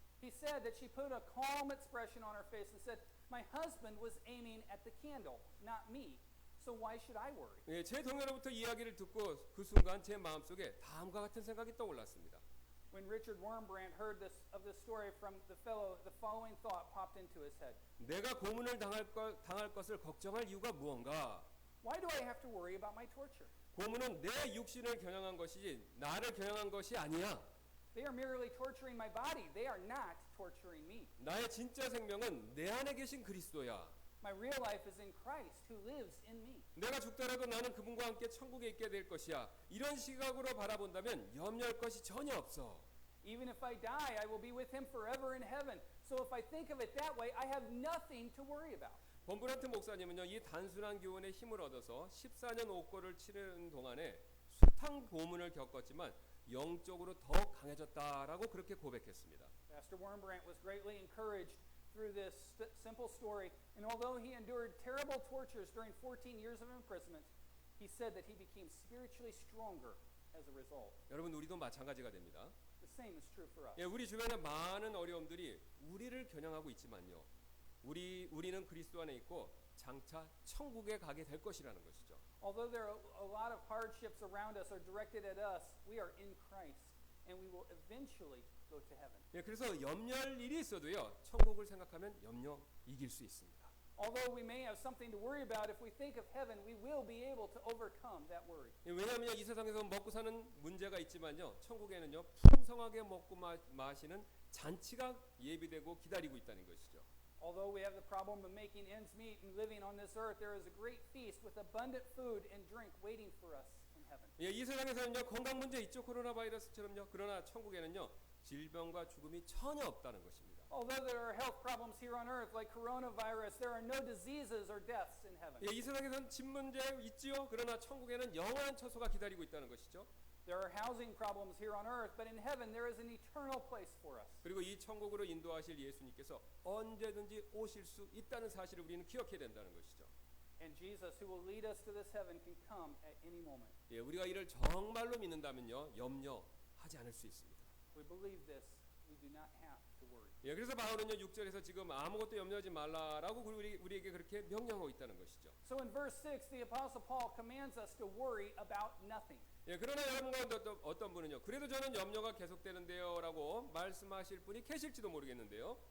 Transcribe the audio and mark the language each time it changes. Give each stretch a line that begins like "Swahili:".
English: He said that she put a calm expression on her face and said, "My husband was aiming at the candle, not me. So why should I worry?"
Korean: 예, 제 동료로부터 이야기를 듣고 그 순간 제 마음속에 다음과 같은 생각이 떠올랐습니다.
English: When Richard Wurmbrand heard of this story from the fellow, the following thought popped into his head.
Korean: 내가 고문을 당할 것을 걱정할 이유가 무언가?
English: Why do I have to worry about my torture?
Korean: 고문은 내 육신을 겨냥한 것이지 나를 겨냥한 것이 아니야.
English: They are merely torturing my body. They are not torturing me.
Korean: 나의 진짜 생명은 내 안에 계신 그리스도야.
English: My real life is in Christ who lives in me.
Korean: 내가 죽더라도 나는 그분과 함께 천국에 있게 될 것이야. 이런 시각으로 바라본다면 염려할 것이 전혀 없어.
English: Even if I die, I will be with him forever in heaven. So if I think of it that way, I have nothing to worry about.
Korean: 범브란트 목사님은요, 이 단순한 교훈에 힘을 얻어서 14년 옥고를 치르는 동안에 숱한 고문을 겪었지만 영적으로 더 강해졌다라고 그렇게 고백했습니다.
English: Pastor Wurmbrand was greatly encouraged through this simple story, and although he endured terrible tortures during 14 years of imprisonment, he said that he became spiritually stronger as a result.
Korean: 여러분, 우리도 마찬가지가 됩니다.
English: The same is true for us.
Korean: 예, 우리 주변에 많은 어려움들이 우리를 겨냥하고 있지만요, 우리는 그리스도 안에 있고 장차 천국에 가게 될 것이라는 것이죠.
English: Although there are a lot of hardships around us are directed at us, we are in Christ, and we will eventually go to heaven.
Korean: 예, 그래서 염려할 일이 있어도요, 천국을 생각하면 염려 이길 수 있습니다.
English: Although we may have something to worry about, if we think of heaven, we will be able to overcome that worry.
Korean: 예, 왜냐하면 이 세상에서 먹고 사는 문제가 있지만요, 천국에는요 풍성하게 먹고 마시는 잔치가 예비되고 기다리고 있다는 것이죠.
English: Although we have the problem of making ends meet and living on this earth, there is a great feast with abundant food and drink waiting for us in heaven.
Korean: 예, 이 세상에서는요 건강 문제 있죠, 코로나 바이러스처럼요. 그러나 천국에는요 질병과 죽음이 전혀 없다는 것입니다.
English: Although there are health problems here on earth like coronavirus, there are no diseases or deaths in heaven.
Korean: 예, 이 세상에서는 집 문제 있지요. 그러나 천국에는 영원한 처소가 기다리고 있다는 것이죠.
English: There are housing problems here on earth, but in heaven there is an eternal place for us.
Korean: 그리고 이 천국으로 인도하실 예수님께서 언제든지 오실 수 있다는 사실을 우리는 기억해야 된다는 것이죠.
English: And Jesus, who will lead us to this heaven, can come at any moment.
Korean: 예, 우리가 이를 정말로 믿는다면요 염려하지 않을 수 있습니다.
English: If we believe this, we do not have to worry.
Korean: 예, 그래서 바울은요 6절에서 지금 아무것도 염려하지 말라라고 우리에게 그렇게 명령하고 있다는 것이죠.
English: So in verse 6, the Apostle Paul commands us to worry about nothing.
Korean: 예, 그러나 여러분 가운데 어떤 분은요 그래도 저는 염려가 계속되는데요 라고 말씀하실 분이 계실지도 모르겠는데요.